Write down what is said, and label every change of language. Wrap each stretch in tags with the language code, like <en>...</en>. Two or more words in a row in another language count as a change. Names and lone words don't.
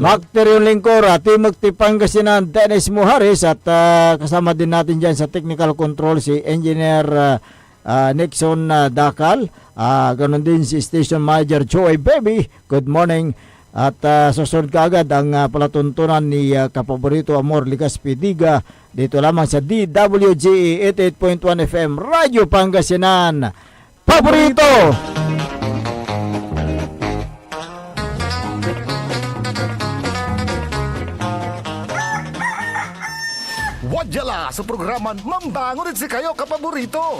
<tl>Macterion Lingcora, Timog Pangasinan, Dennis Muhares, at kasama din natin dyan sa technical control si Engineer Nixon Dakal. Ganon din si Station Manager Joey Baby. Good morning. At susunod kaagad ang palatuntunan ni kapaborito Amor Ligas Pidiga dito lamang sa DWGE 88.1 FM Radyo Pangasinan. Paborito!</tl> <pag>Wadyala sa programa Mambangon si kayo kapaborito.</pag>